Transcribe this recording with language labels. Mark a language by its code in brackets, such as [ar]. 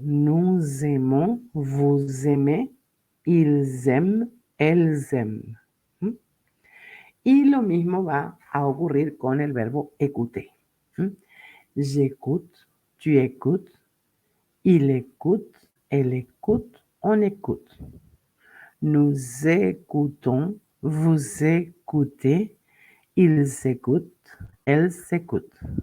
[fr] Nous aimons, vous aimez, ils aiment, elles aiment. [es] Y lo mismo va a ocurrir con el verbo écouter. [fr] J'écoute, tu écoutes, il écoute, elle écoute, on écoute. Nous écoutons, vous écoutez, ils écoutent, elles écoutent.